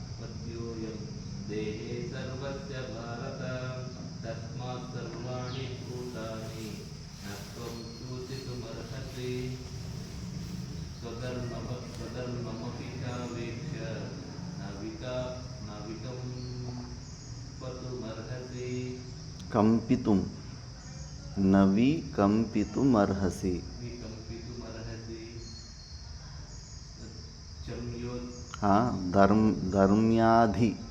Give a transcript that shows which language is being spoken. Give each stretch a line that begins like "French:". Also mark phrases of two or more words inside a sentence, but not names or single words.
Sanskrit: ದೇಹೇ ಸರ್ವಸ್ಯ ಭಾರತ ತಸ್ಮಾತ್ ಸರ್ವಾಣಿ ಭೂತಾನಿ ನ ತ್ವಂ ಶೋಚಿತುಮರ್ಹಸಿ ಸ್ವಧರ್ಮಮಪಿ ಚಾವೇಕ್ಷ ನ ವಿಕಂಪತುಮರ್ಹಸಿ ಕಂಪಿತುಂ ನ ವಿಕಂಪಿತುಮರ್ಹಸಿ ಧರ್ಮ್ಯಾಧಿ